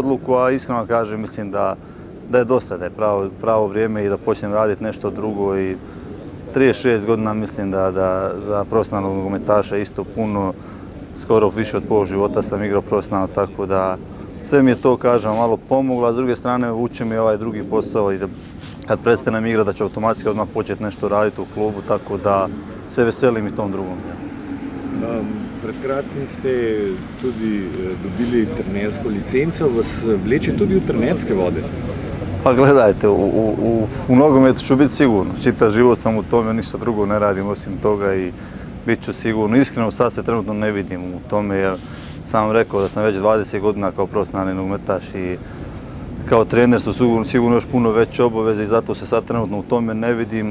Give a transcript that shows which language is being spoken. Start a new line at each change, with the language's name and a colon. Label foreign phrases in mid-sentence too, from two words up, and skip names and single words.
Croatian: odluku, a iskreno kažem, mislim da je dosta, da je pravo vrijeme i da počnem raditi nešto drugo i 36 godina mislim da za profesionalnog nogometaša isto puno, skoro više od pola života sam igrao profesionalno, tako da sve mi je to, kažem, malo pomoglo, a s druge strane uči mi ovaj drugi posao i da kad prestanem igrati da ću automatski odmah početi nešto raditi u klubu, tako da se veselim i tom drugom.
Slovenian: Pred kratkim ste tudi dobili trenersko licenco, vas vleče tudi v trenerske vode?
Croatian: Pa gledajte, u nogometu ću biti sigurno. Čitav život sam u tome, ništa drugo ne radim osim toga i bit ću sigurno. Iskreno sad se trenutno ne vidim u tome jer sam rekao da sam već 20 godina kao profesionalni nogometaš i kao trener su sigurno još puno veće obaveze i zato se sad trenutno u tome ne vidim.